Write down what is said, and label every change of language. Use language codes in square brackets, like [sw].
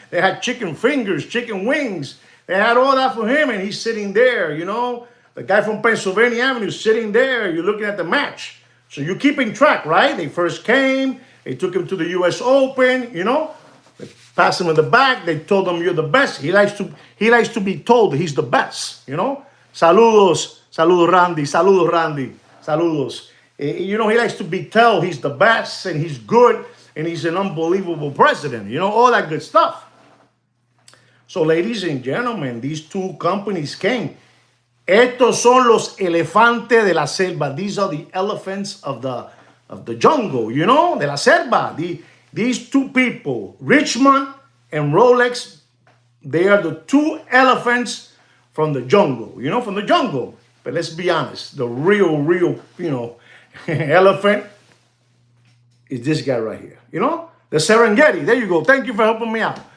[en] They had chicken fingers, chicken wings. They had all that for him, and he's sitting there, you know. The guy from Pennsylvania Avenue sitting there. You're looking at the match. So you're keeping track, right? They first came. They took him to the U.S. Open, you know. They passed him in the back. They told him, you're the best. He likes to be told that he's the best, you know. [es] Saludos, saludos Randy, saludos Randy, saludos. [en] You know, he likes to be told he's the best and he's good and he's an unbelievable president, you know, all that good stuff. So, ladies and gentlemen, these 2 companies came. [es] Estos son los elefantes de la selva. [en] These are the elephants of the jungle, you know, [es] de la selva. [en] These 2 people, Richmond and Rolex, they are the 2 elephants from the jungle, you know, from the jungle. But let's be honest, the real, you know, elephant is this guy right here, you know, the Serengeti. There you go. Thank you for helping me out.